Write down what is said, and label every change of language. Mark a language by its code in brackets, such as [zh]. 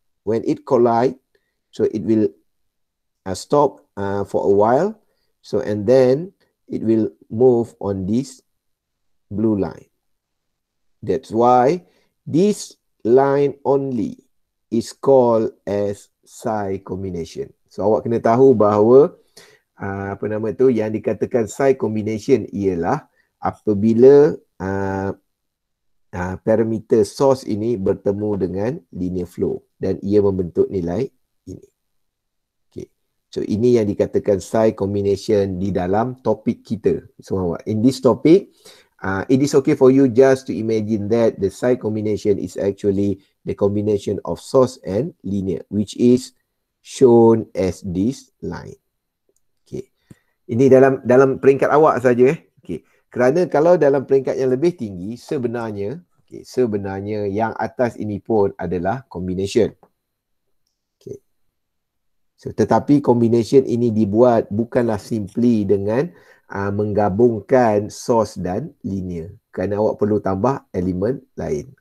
[en] When it collide, so it will stop for a while. So and then it will move on this blue line. That's why this line only is called as Psi combination. [ms] So awak kena tahu bahawa yang dikatakan Psi combination ialah apabila parameter source ini bertemu dengan linear flow dan ia membentuk nilai ini. Okay. So ini yang dikatakan Psi combination di dalam topik kita. [en] So in this topic, it is okay for you just to imagine that the Psi combination is actually the combination of source and linear, which is shown as this line. [ms] Okay. Ini dalam peringkat awak saja. Okay. Kerana kalau dalam peringkat yang lebih tinggi, sebenarnya yang atas ini pun adalah combination. Okay. So, tetapi combination ini dibuat bukanlah simply dengan menggabungkan source dan linear, kerana awak perlu tambah elemen lain.